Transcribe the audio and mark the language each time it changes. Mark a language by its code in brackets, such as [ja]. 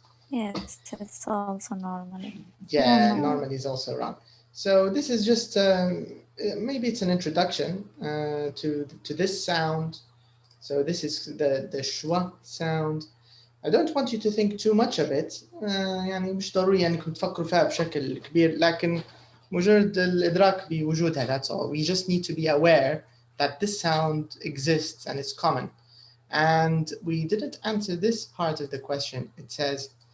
[en] Yes, it's also normally. Yeah, normally is also wrong. So this is just maybe it's an introduction to this sound. So this is the schwa sound. I don't want you to think too much of it. [ar] يعني مش ضروري أنكم تفكروا فيها بشكل كبير، لكن مجرد الإدراك بوجودها. [en] That's all. We just need to be aware that this sound exists and it's common. And we didn't answer this part of the question. It says,